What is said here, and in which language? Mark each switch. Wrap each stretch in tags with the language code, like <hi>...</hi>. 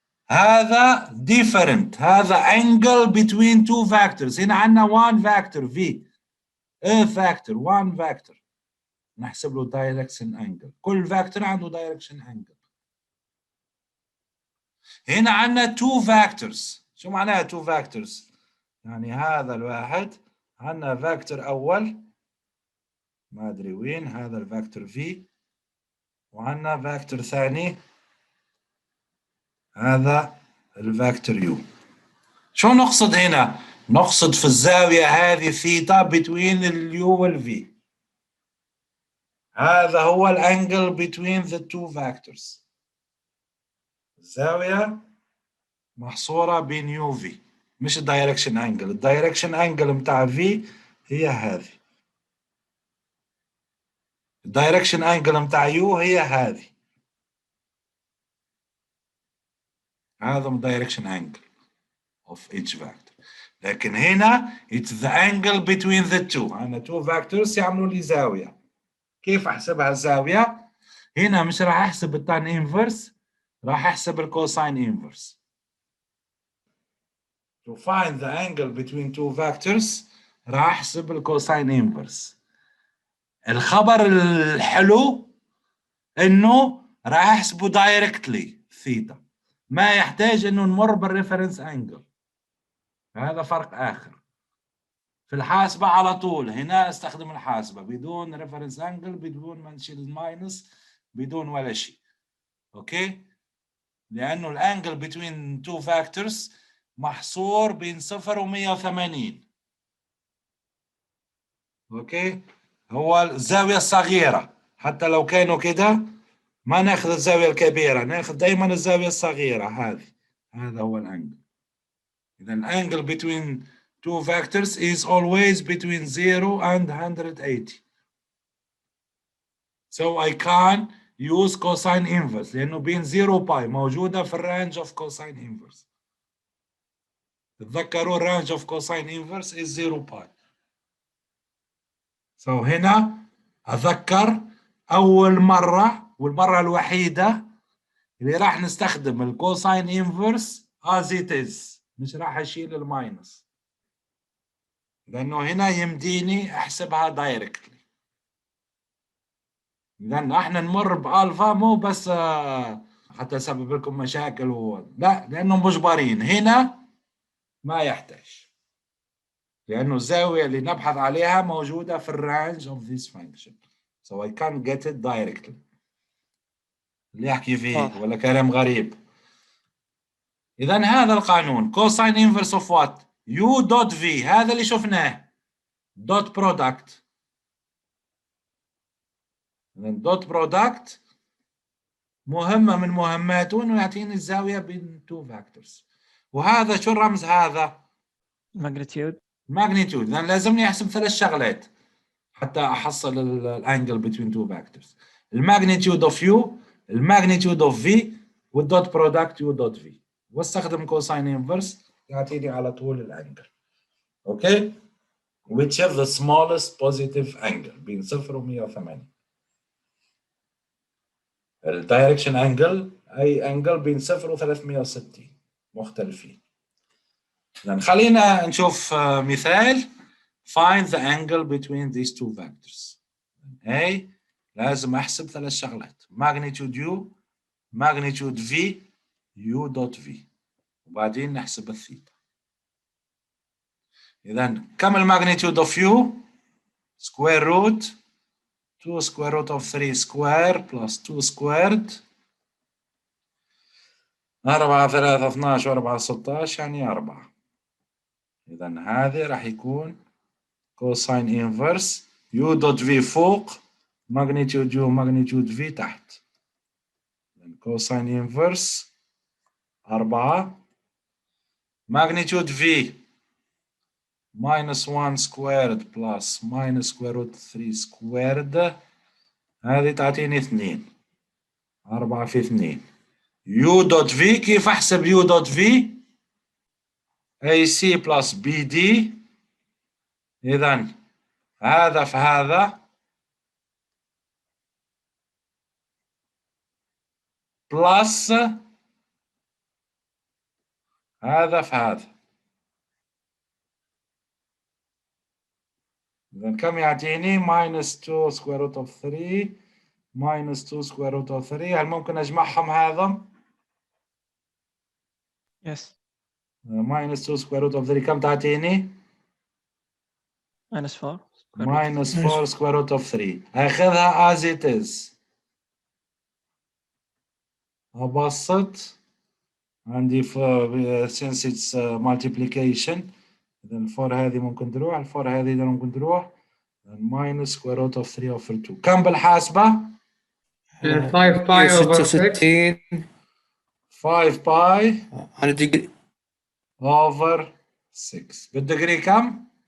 <ar>هذا different. هذا</ar> <en>angle between two vectors.</en> <ar>هنا عندنا</ar> <en>one vector V. A factor one vector.</en> <ar>نحسب له direction angle. كل vector عنده direction angle. هنا عندنا two vectors. شو معناها two vectors؟ يعني هذا الواحد عندنا فاكتور أول ما أدري وين، هذا الفاكتور V، وعندنا فاكتور ثاني هذا الفاكتور U. شو نقصد هنا؟ نقصد في الزاوية هذه ثيتا between اليو والV. هذا هو الانجل</ar> <en>between the two vectors.</en> <ar>الزاوية محصورة بين يو في، مش الدايركشن انجل. الدايركشن انجل متاع في هي هذه، الدايركشن انجل متاع يو هي هذه. هذا الدايركشن انجل</ar> <en>of each vector.</en> <ar>لكن هنا</ar> <en>it's the angle between the two.</en> <ar>أنا two vectors يعملوا لي زاوية. كيف أحسبها الزاوية؟ هنا مش راح أحسب التان انفرس، راح أحسب الكوساين انفرس.</ar> <en>To find the angle between two vectors</en> <ar>راح أحسب الكوساين انفرس. الخبر الحلو إنه راح أحسبه دايركتلي ثيتا، ما يحتاج إنه نمر بالريفرنس انجل. هذا فرق آخر. في الحاسبة على طول هنا استخدم الحاسبة بدون ريفرنس انجل، بدون ما نشيل الماينس، بدون ولا شيء. اوكي؟ لأنه الانجل بين تو فاكتورز محصور بين 0 و 180. اوكي؟ هو الزاوية الصغيرة، حتى لو كانوا كده ما ناخذ الزاوية الكبيرة، ناخذ دائما الزاوية الصغيرة هذه. هذا هو الانجل. إذا الانجل</ar> <en>between two vectors is always between 0 and 180. So I can use cosine inverse</en> <ar>لأنه بين 0 باي موجودة في الرانج</ar> <en>of cosine inverse.</en> <ar>تتذكروا الرانج</ar> <en>of cosine inverse is 0 pi.</en> <ar>So هنا أذكر أول مرة والمرة الوحيدة اللي راح نستخدم الكوساين inverse</ar> <en>as it is،</en> <ar>مش راح أشيل الماينس، لأنه هنا يمديني أحسبها دايركتلي. لأن احنا نمر بألفا مو بس حتى أسبب لكم مشاكل لا، لأنه مجبرين. هنا ما يحتاج، لأنه الزاوية اللي نبحث عليها موجودة في الرانج</ar> <en>of this function. So I can't get it directly.</en> <ar>اللي يحكي فيه ولا كلام غريب. إذا هذا القانون cosine inverse of what؟ U dot V. هذا اللي شفناه dot product. dot product مهمة من مهماته إنه يعطيني الزاوية بين two vectors. وهذا شو الرمز هذا؟</ar> <en>magnitude. magnitude.</en> <ar>لأن لازمني أحسب 3 شغلات حتى أحصل الانجل</ar> <en>between two vectors.</en> <ar>الماجنتيود اوف يو، الماجنتيود اوف في، والدوت برودكت يو دوت في، واستخدم كوساين انفرس يعطيني على طول الانجل.</ar> <en>Okay? which have the smallest positive angle</en> <ar>بين 0 و 180. الدايركشن انجل اي انجل بين 0 و 360 مختلفين. يعني خلينا نشوف مثال.</ar> <en>find the angle between these two vectors. A</en> <ar>لازم احسب 3 شغلات:</ar> <en>magnitude U، magnitude V، U dot V،</en> <ar>وبعدين نحسب الثيتا. إذا كم الماجنتيود اوف</ar> <en>U؟ square root 2 square root of 3 square plus 2 squared 4 3 12 4 16 يعني 4.</en> <ar>إذا هذا راح يكون كوساين انفرس U dot V فوق magnitude U magnitude V تحت.</ar> <en>cosine inverse 4 magnitude V minus 1 squared plus minus square root 3 squared</en> <ar>هذه تعطيني 2. 4 في 2.</ar> <en>U dot V</en> <ar>كيف أحسب</ar> <en>U dot V؟ AC plus BD.</en> <ar>إذا هذا في هذا بلس هذا في هذا. إذا كم يعطيني؟</ar> <en>minus 2 square root of 3 minus 2 square root of 3.</en> <ar>هل ممكن أجمعهم هذا؟</ar> <en>Yes. minus 2 square root of 3</en> <ar>كم تعطيني؟</ar> <en>minus 4. minus 4 square root of 3.</en> <ar>أخذها</ar> <en>as it is.</en> <ar>أبسط عندي</ar> <en>since it's multiplication.</en> <ar>إذا 4 هذه ممكن تروح، 4 هذه إذا ممكن تروح.</ar> <en>minus square root of 3 over 2.</en> <ar>كم بالحاسبة؟</ar> <en>5 pi over 6.</en> <ar>5 باي على ديجري over 6. بالدقري كم؟</ar>